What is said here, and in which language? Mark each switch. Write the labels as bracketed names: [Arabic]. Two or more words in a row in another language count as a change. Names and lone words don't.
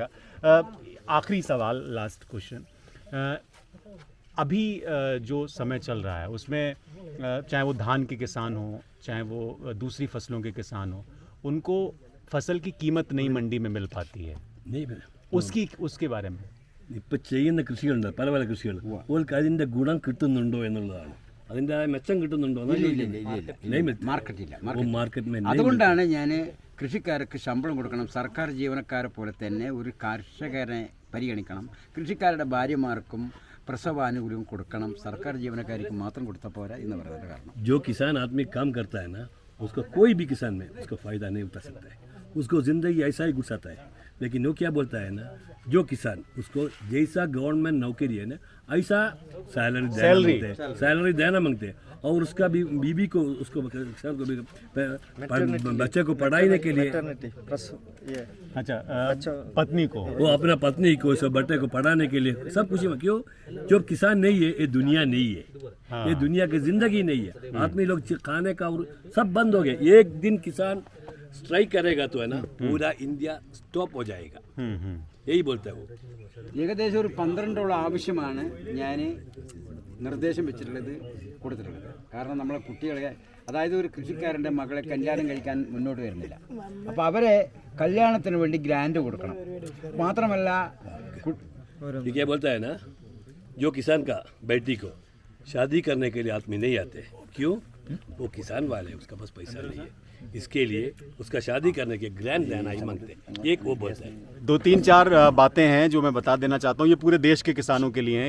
[Hindi] आखिरी सवाल, [English] last question, [Hindi] अभी जो समय चल रहा है उसमें चाहे वो धान के किसान हो, चाहे वो दूसरी फसलों के किसान हो, उनको फसल की कीमत नहीं मंडी में मिल पाती है, नहीं, उसके बारे में [Malayalam] ഇപ്പം ചെയ്യുന്ന കൃഷികളുണ്ട്, പല പല കൃഷികൾ, ഓൾക്ക് അതിൻ്റെ ഗുണം കിട്ടുന്നുണ്ടോ എന്നുള്ളതാണ്, അതിൻ്റെ മെച്ചം കിട്ടുന്നുണ്ടോ, മാർക്കറ്റില്ല. മാർക്കറ്റ് അതുകൊണ്ടാണ് ഞാൻ കൃഷിക്കാർക്ക് ശമ്പളം കൊടുക്കണം, സർക്കാർ ജീവനക്കാരെ പോലെ തന്നെ ഒരു കർഷകനെ പരിഗണിക്കണം, കൃഷിക്കാരുടെ ഭാര്യമാർക്കും പ്രസവാനുകൂല്യം കൊടുക്കണം, സർക്കാർ ജീവനക്കാർക്ക് മാത്രം കൊടുത്താൽ പോരാ എന്ന് പറയുന്നത്. കാരണം [Hindi] जो किसान आदमी काम करता है ना, उसको कोई भी किसान में उसको फ़ायदा नहीं उठा सकता है, उसको ज़िंदगी ऐसा ही गुजारता है। लेकिन वो क्या बोलता है ना, जो किसान उसको जैसा गवर्नमेंट नौकरी है ना, ऐसा सैलरी देना मांगते हैं, और उसका भी बीबी को, उसको किसान को भी बच्चे को पढ़ाने के लिए, अच्छा पत्नी को, वो अपना पत्नी को, सब बच्चे को पढ़ाने के लिए सब कुछ। क्यों? जो किसान नहीं है ये दुनिया नहीं है, ये दुनिया की जिंदगी नहीं है। आदमी लोग खाने का और सब बंद हो गया। एक दिन किसान स्ट्राइक करेगा तो है ना, पूरा इंडिया स्टॉप हो जाएगा, यही बोलता है वो। [Malayalam] ഏകദേശം ഒരു 12 ആവശ്യമാണ് ഞാൻ നിർദ്ദേശം വെച്ചിട്ടുള്ളത്, കൊടുത്തിട്ടുള്ളത്. കാരണം നമ്മളെ കുട്ടികളെ, അതായത് ഒരു കൃഷിക്കാരൻ്റെ മകളെ കല്യാണം കഴിക്കാൻ മുന്നോട്ട് വരുന്നില്ല, അപ്പോൾ അവരെ കല്യാണത്തിന് വേണ്ടി ഗ്രാൻഡ് കൊടുക്കണം. മാത്രമല്ല [Hindi] ये क्या बोलता है ना, जो किसान का बेटी को शादी करने के लिए आदमी नहीं आते, क्यों? वो किसान वाले, उसका पास पैसा नहीं है, इसके लिए उसका शादी करने के ग्रैंड देना ही मांगते हैं। एक वो बोलता है। 2-3-4 बातें हैं जो मैं बता देना चाहता हूँ, ये पूरे देश के किसानों के लिए हैं।